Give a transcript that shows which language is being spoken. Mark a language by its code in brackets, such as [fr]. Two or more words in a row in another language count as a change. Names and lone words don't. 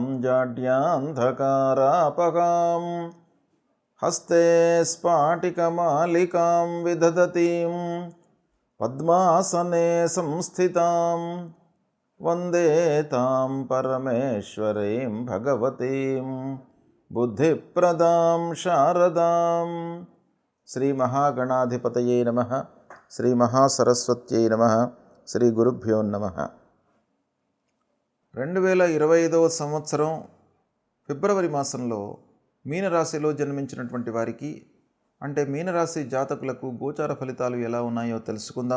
[sa] जाड्यान्धकारापहां हस्ते स्फाटिकमालिकां विदधतीं पद्मासने संस्थितां वन्दे तां परमेश्वरीं भगवतीं बुद्धिप्रदां शारदां। శ్రీ మహాగణాధిపతయే నమః. శ్రీ మహాసరస్వత్యై నమః. శ్రీ గురుభ్యో నమః. [te] 2025వ సంవత్సరం ఫిబ్రవరి మాసంలో మీనరాశిలో జన్మించినటువంటి వారికి, అంటే మీనరాశి జాతకులకు గోచార ఫలితాలు ఎలా ఉన్నాయో తెలుసుకుందాం.